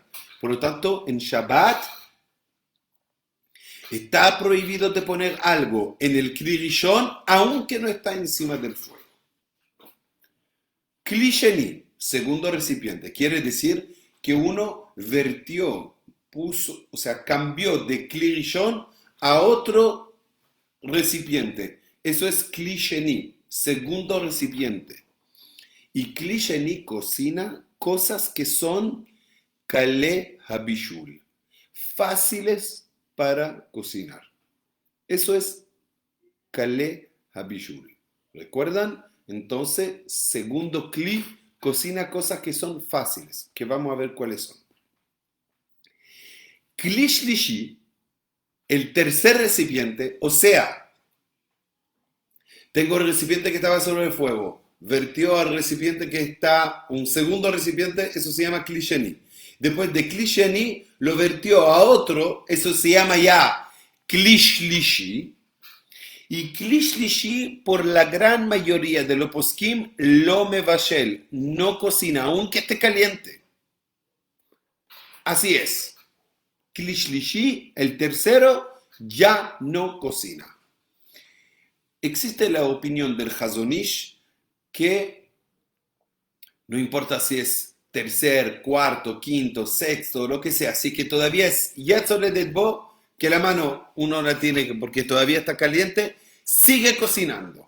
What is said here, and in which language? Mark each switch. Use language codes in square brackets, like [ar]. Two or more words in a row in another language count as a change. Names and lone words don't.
[es] Por lo tanto, en Shabbat está prohibido de poner algo en el [he] כלי ראשון, [es] aunque no está encima del fuego. [he] כלי שני, [es] segundo recipiente, quiere decir que uno vertió, puso, o sea, cambió de [he] כלי ראשון [es] a otro recipiente. Eso es [he] כלי שני, [es] segundo recipiente. Y [he] כלי שני [es] cocina cosas que son [he] קלי הבישול, [es] fáciles para cocinar. Eso es [he] קלי הבישול. [es] ¿Recuerdan? Entonces, segundo kli, cocina cosas que son fáciles, que vamos a ver cuáles son. [he] כלי שלישי, [es] el tercer recipiente, o sea, tengo el recipiente que estaba sobre el fuego, vertió al recipiente que está, un segundo recipiente, eso se llama [he] כלי שני. [es] Después de [he] כלי שני, [es] lo vertió a otro, eso se llama ya [he] כלי שלישי. Y כלי שלישי, [es] por la gran mayoría de los poskim, [he] לא מבשל, [es] no cocina, aunque esté caliente. Así es. [he] כלי שלישי, [es] el tercero, ya no cocina. Existe la opinión del Hazon Ish que no importa si es tercer, cuarto, quinto, sexto, lo que sea, así que todavía es [he] יד סולדת בו, [es] que la mano uno la tiene porque todavía está caliente, sigue cocinando.